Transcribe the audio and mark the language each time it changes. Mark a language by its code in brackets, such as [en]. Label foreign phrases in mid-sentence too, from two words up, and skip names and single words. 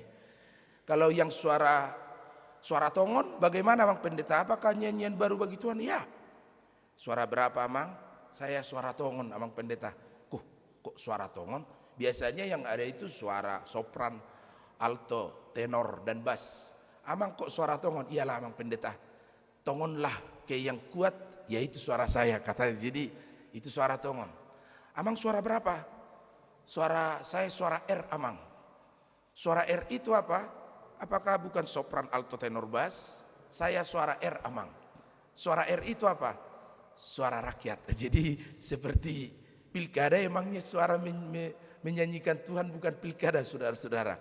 [id] Kalau yang suara tongon, bagaimana Bang Pendeta? Apakah nyanyian baru bagi Tuhan? Ya. Suara berapa Amang? Saya suara tongon, Amang Pendeta. Kok suara tongon? Biasanya yang ada itu suara sopran, alto, tenor, dan bass. Amang kok suara tongon? Iyalah Amang Pendeta. Tongonlah ke yang kuat, yaitu suara saya, katanya. Jadi itu suara tongon. Amang suara berapa? Suara saya suara R, Amang. Suara R itu apa? Apakah bukan sopran, alto, tenor, bass? Saya suara R, Amang. Suara R itu apa? Suara rakyat. Jadi seperti pilkada, emangnya suara menyanyikan Tuhan bukan pilkada, saudara-saudara.